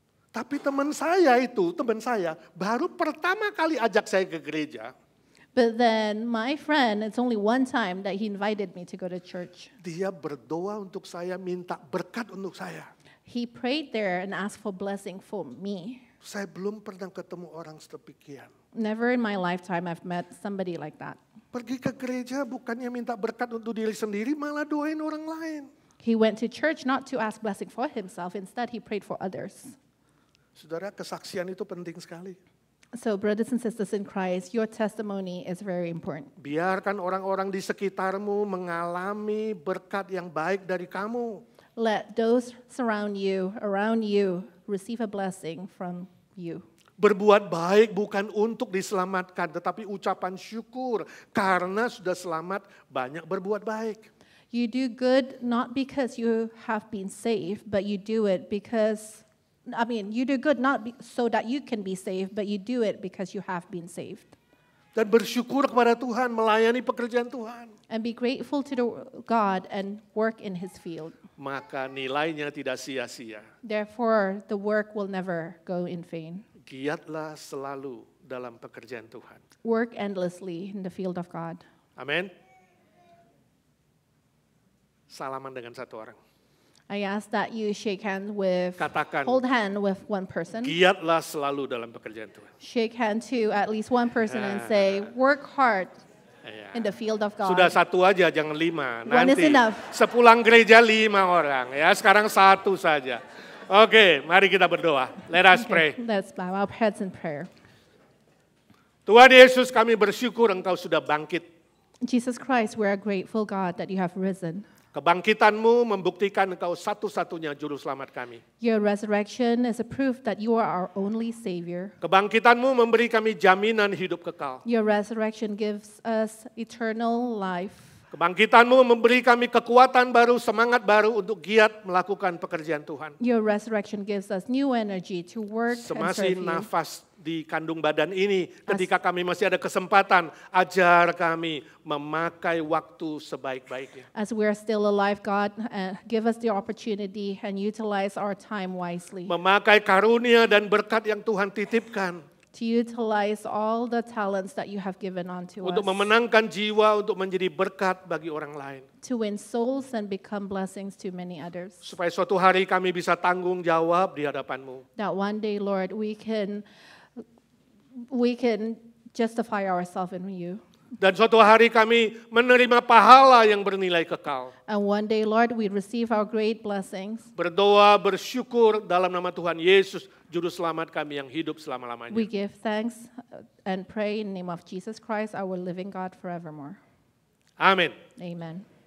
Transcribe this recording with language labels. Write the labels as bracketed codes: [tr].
[id] Tapi teman saya baru pertama kali ajak saya ke gereja. [en] But then my friend, it's only one time that he invited me to go to church. [id] Dia berdoa untuk saya, minta berkat untuk saya. [en] He prayed there and asked for blessing for me. [id] Saya belum pernah ketemu orang sedemikian. [en] Never in my lifetime I've met somebody like that. [id] Pergi ke gereja bukannya minta berkat untuk diri sendiri, malah doain orang lain. [en] He went to church not to ask blessing for himself, instead he prayed for others. [id] Saudara, kesaksian itu penting sekali. [en] So brothers and sisters in Christ, your testimony is very important. [id] Biarkan orang-orang di sekitarmu mengalami berkat yang baik dari kamu. [en] let those around you, receive a blessing from you. [id] Berbuat baik bukan untuk diselamatkan, tetapi ucapan syukur karena sudah selamat banyak berbuat baik. [en] You do good not because you have been saved, but you do it because, you do good not so that you can be saved, but you do it because you have been saved. [id] Dan bersyukur kepada Tuhan, melayani pekerjaan Tuhan. [en] And be grateful to God and work in His field. [id] Maka nilainya tidak sia-sia. [en] Therefore, the work will never go in vain. [id] Giatlah selalu dalam pekerjaan Tuhan. [en] Work endlessly in the field of God. [id] Amin. Salaman dengan satu orang. [en] I ask that you [id] Katakan, [en] hold hand with one person. [id] Giatlah selalu dalam pekerjaan Tuhan. [en] Shake hand to at least one person and say, work hard in the field of God. [id] Sudah satu aja, jangan 5. [en] One is [id] Nanti [en] enough. [id] sepulang gereja 5 orang. Ya, sekarang 1 saja. Oke, mari kita berdoa. [en] Let us pray. Let's bow our heads in prayer. [id] Tuhan Yesus, kami bersyukur Engkau sudah bangkit. [en] Jesus Christ, we are grateful, God, that you have risen. [id] Kebangkitan-Mu membuktikan Engkau satu-satunya juru selamat kami. [en] Your resurrection is a proof that you are our only Savior. [id] Kebangkitan-Mu memberi kami jaminan hidup kekal. [en] Your resurrection gives us eternal life. [id] Kebangkitan-Mu memberi kami kekuatan baru, semangat baru untuk giat melakukan pekerjaan Tuhan. [en] Your resurrection gives us new energy to work and [id] Semasi [en] serve you. [id] nafas di kandung badan ini, ketika kami masih ada kesempatan, ajar kami memakai waktu sebaik-baiknya. [en] As we are still alive, God, give us the opportunity and utilize our time wisely. [id] Memakai karunia dan berkat yang Tuhan titipkan. [en] To utilize all the talents that you have given unto [id] Untuk memenangkan jiwa, untuk menjadi berkat bagi orang lain. [en] To win souls and become blessings to many others. [id] Supaya suatu hari kami bisa tanggung jawab di hadapan-Mu. [en] That one day, Lord, we can justify ourselves in you. [id] Dan suatu hari kami menerima pahala yang bernilai kekal. [en] And one day, Lord, we receive our great blessings. [id] Berdoa, bersyukur dalam nama Tuhan Yesus, Juru Selamat kami yang hidup selama-lamanya. [en] We give thanks and pray in the name of Jesus Christ, our living God, forevermore. [id] Amin. [en] Amen.